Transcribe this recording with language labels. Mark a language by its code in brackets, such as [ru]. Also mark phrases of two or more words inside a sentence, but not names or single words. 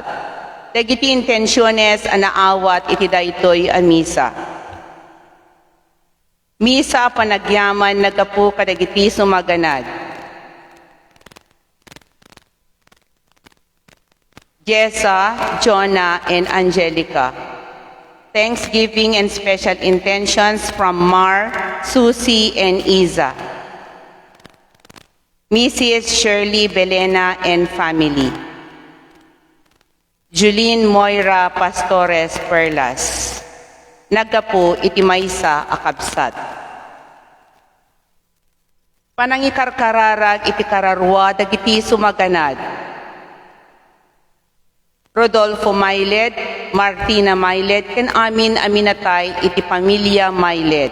[ilo] Dagiti intensyones anaawat iti daytoy a misa. Misa panagyaman nagapu kadagiti sumaganad. Jessa, Jonah, [en] and Angelica. Thanksgiving and special intentions from Mar, Susie, and Isa. Mrs. Shirley Belena and family. Julene Moira Pastores Perlas. [ilo] Nagapu iti maysa akabsat. Panangikarkararag iti kararwa dagiti sumaganad. Rodolfo Mailed, Martina Mailed, ken amin aminatay iti pamilya Mailed.